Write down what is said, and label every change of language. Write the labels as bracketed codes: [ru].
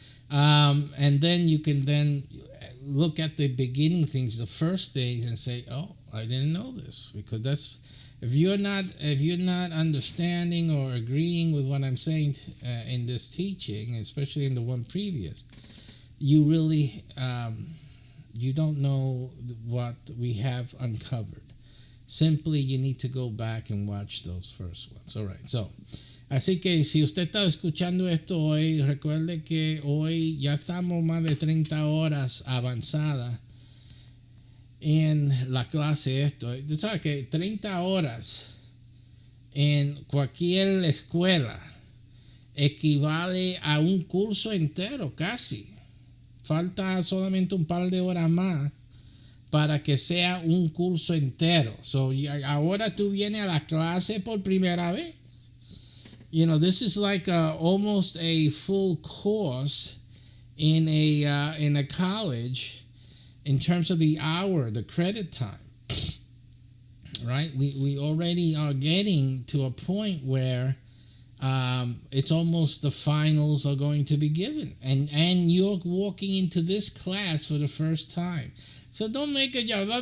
[en] And then you can then look at the beginning things, the first things, and say, "Oh, I didn't know this," because that's if you're not understanding or agreeing with what I'm saying in this teaching, especially in the one previous, you really you don't know what we have uncovered. Simply, you need to go back and watch those first ones. All right, so. [es] Así que si usted está escuchando esto hoy, recuerde que hoy ya estamos más de 30 horas avanzadas en la clase esto. Tú sabes que 30 horas en cualquier escuela equivale a un curso entero, casi. Falta solamente un par de horas más para que sea un curso entero. So, ahora tú vienes a la clase por primera vez. [en] You know, this is like almost a full course in a college in terms of the hour, the credit time. Right? We already are getting to a point where it's almost the finals are going to be given, and you're walking into this class for the first time. So don't make a joke.